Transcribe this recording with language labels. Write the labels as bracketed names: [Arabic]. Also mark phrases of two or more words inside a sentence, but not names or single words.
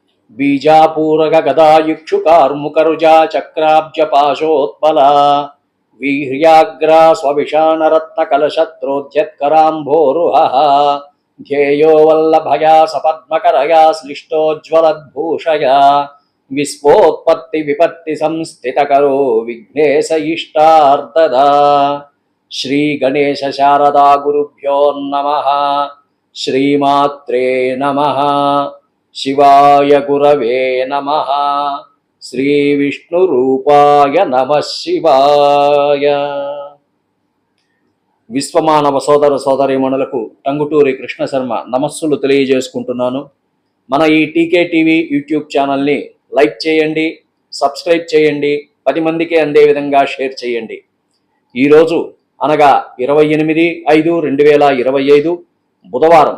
[Sanskrit] बीजापूरक गदायुक्षु कार्मुकरुजा चक्राब्ज पाशोत्पला वीर्याग्रा स्वविशानरत्नकलशत्रोद्यत्कराम्भोरुहः ध्येयो वल्लभया सपद्मकरया श्लिष्टोज्ज्वलद्भूषया विस्फोत्पत्तिविपत्तिसंस्थितकरो विघ्नेश इष्टार्ददा। श्रीगणेश शारदा गुरुभ्यो नमः। श्रीमात्रे नमः। शिवाय गुरवे नमः। श्री विष्णुरूपाय नमः शिवाय। [Telugu] విశ్వమానవ సోదర సోదరీమణులకు టంగుటూరి కృష్ణ శర్మ నమస్సులు తెలియజేసుకుంటున్నాను. మన ఈ టీకే టీవీ యూట్యూబ్ ఛానల్ని లైక్ చేయండి, సబ్స్క్రైబ్ చేయండి, 10 మందికి అందే విధంగా షేర్ చేయండి. ఈరోజు అనగా 28/5/2025 బుధవారం.